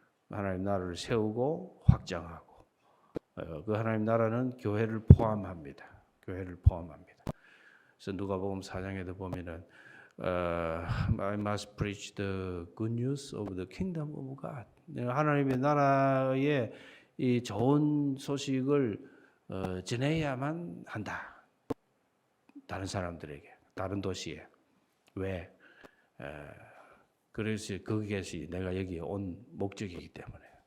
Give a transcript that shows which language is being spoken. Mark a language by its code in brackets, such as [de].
[ko] 하나님 나라를 세우고 확장하고 그 하나님 나라는 교회를 포함합니다. 교회를 포함합니다. 그래서 누가복음 4장에도 보면은 [en] I must preach the good news of the kingdom of God. [ko] 하나님의 나라의 이 좋은 소식을 전해야만 한다. 다른 사람들에게, 다른 도시에. 왜? 그래서 그것이 내가 여기에 온 목적이기 때문에.